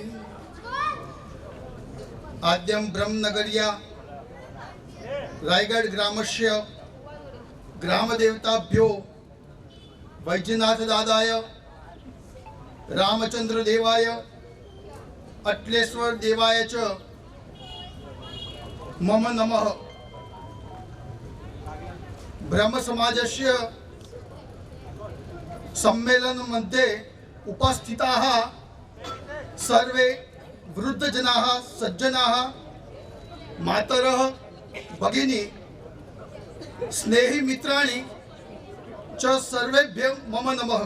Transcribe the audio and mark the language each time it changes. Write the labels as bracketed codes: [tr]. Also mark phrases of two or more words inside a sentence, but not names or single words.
[sa] आद्यम ब्रह्मनगर्या रायगढ ग्रामस्य ग्रामदेवताभ्यो वैजनाथ दादाय रामचंद्र देवाय अटलेश्वर देवाय च मम नमः. ब्रह्म समाजस्य सम्मेलन मध्ये उपस्थिताः सर्वे वृद्धजनाः सज्जनाः मातरः भगिनी स्नेही मित्राणि च सर्वेभ्यः मम नमः।